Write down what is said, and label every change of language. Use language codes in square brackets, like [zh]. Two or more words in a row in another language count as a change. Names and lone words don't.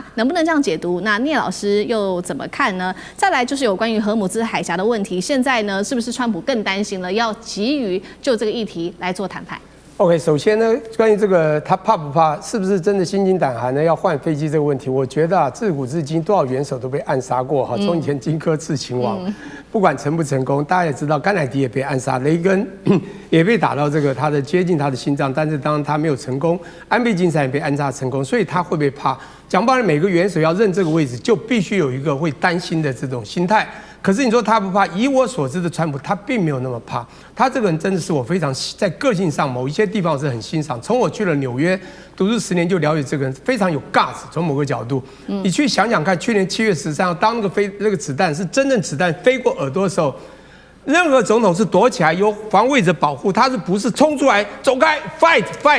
[zh] 能不能這樣解讀？那聶老師又怎麼看呢？再來就是有關於荷姆茲海峽的問題，現在呢，是不是川普更擔心了，要急於就這個議題來做談判？OK， 首先呢，關於這個他怕不怕，是不是真的心驚膽寒呢？要換飛機這個問題，我覺得啊，自古至今多少元首都被暗殺過哈，從以前金科刺秦王，不管成不成功，大家也知道，甘乃迪也被暗殺，雷根也被打到這個他的接近他的心臟，但是當然他沒有成功，安倍晉三也被暗殺成功，所以他會不會怕？講白了，每個元首要認這個位置，就必須有一個會擔心的這種心態。可是你說他不怕？以我所知的川普，他並沒有那麼怕。他這個人真的是我非常在個性上某一些地方我是很欣賞。從我去了紐約讀書10年就了解這個人，非常有 guts。從某個角度，你去想想看，去年7月13號，當那個子彈是真正子彈飛過耳朵的時候。任何總統是躲起來，由防衛者保護，他是不是衝出來走開 fight？